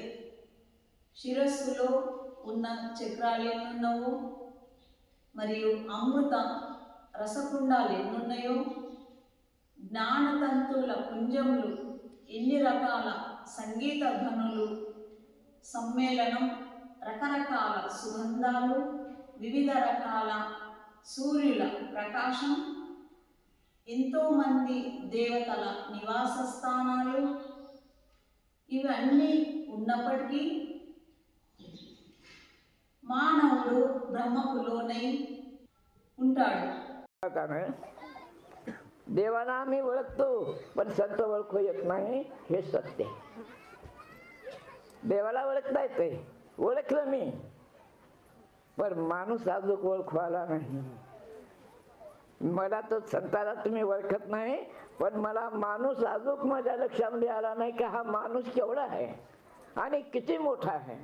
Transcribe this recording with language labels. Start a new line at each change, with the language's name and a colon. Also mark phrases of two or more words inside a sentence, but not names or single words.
Telugu: శిరస్సులో ఉన్న చక్రాలు ఎన్నున్నావో, మరియు అమృత రసకుండాలు ఎన్నున్నాయో, జ్ఞానతంతువుల పుంజములు ఎన్ని రకాల సంగీత ధ్వనులు సమ్మేళనం, రకరకాల సుగంధాలు, వివిధ రకాల సూర్యుల ప్రకాశం, ఎంతో మంది దేవతల నివాస స్థానాలు ఇవన్నీ ఉన్నప్పటికీ మానవుడు బ్రహ్మకు లోనై ఉంటాడు.
Marathi: देवाला आम्ही ओळखतो पण संत ओळखू येत नाही, हे सत्य. देवाला ओळखता येते, ओळखलं मी, पण माणूस अजून ओळखवाला नाही. मला तो संताला तुम्ही ओळखत नाही, पण मला माणूस अजून माझ्या लक्षामध्ये आला नाही की हा माणूस केवढा आहे आणि किती मोठा आहे.